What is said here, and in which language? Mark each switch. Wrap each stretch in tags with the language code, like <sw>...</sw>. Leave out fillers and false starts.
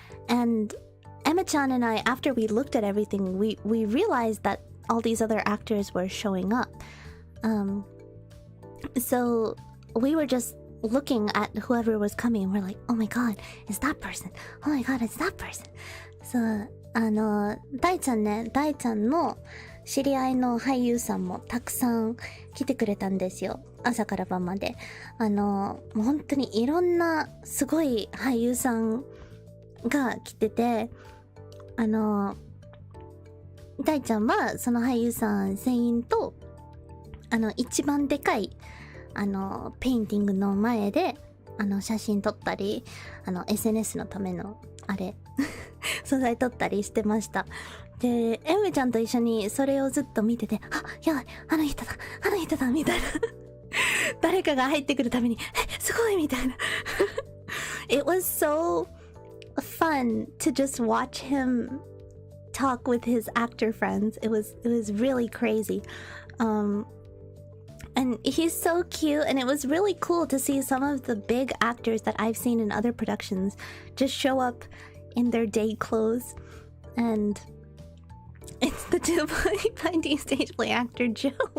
<en>And Emma-chan and I, after we looked at everything, we realized that all these other actors were showing up. So we were just looking at whoever was coming, and we're like, oh my god, it's that person. Oh my god, it's that person. So,</en> <ja>大ちゃんの知り合いの俳優さんもたくさん来てくれたんですよ。朝から晩まで。もう本当にいろんなすごい俳優さんが来てて、大ちゃんはその俳優さん全員と一番でかいペインティングの前で写真撮ったりSNS のための素材撮ったりしてました。で、エムちゃんと一緒にそれをずっと見てて、やばい、あの人だみたいな誰かが入ってくるためにすごいみたいな</ja> <en>It was so fun to just watch him talk with his actor friends. It was really crazy. And he's so cute, and it was really cool to see some of the big actors that I've seen in other productions just show up in their day clothes. And it's the 2.5D stage play actor Joe.</en>